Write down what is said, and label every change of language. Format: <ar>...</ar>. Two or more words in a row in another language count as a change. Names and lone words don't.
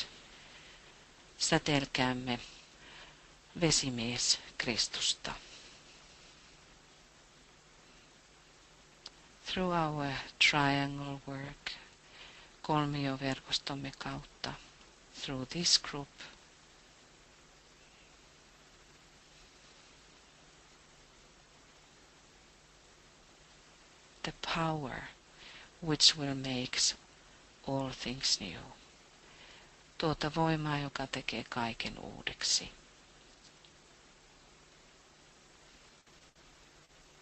<fi>Säteilkäämme vesimies Kristusta.</fi> <en>Through our triangle work,</en> <fi>kolmioverkostomme kautta,</fi> <en>through this group, the power which will make all things new.</en> <fi>Tuota voimaa, joka tekee kaiken uudeksi.</fi>